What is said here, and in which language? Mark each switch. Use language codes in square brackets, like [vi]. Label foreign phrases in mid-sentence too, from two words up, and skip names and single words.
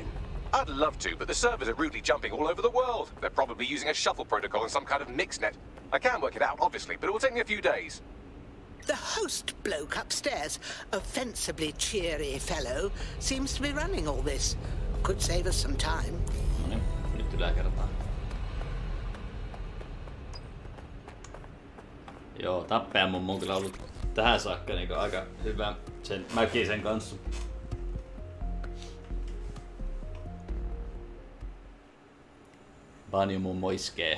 [en] I'd love to, but the servers are rudely jumping all over the world. They're probably using a shuffle protocol and some kind of mixnet. I can work it out, obviously, but it will take me a few days. The host bloke upstairs, a offensively cheery fellow, seems to be running all this. Could save us some time. [fi] No niin, nyt yläkertaan. Joo, tappajamummo on kyllä ollut tähän saakka niin aika hyvä sen Mäkisen kanssa. Banjomummo iskee.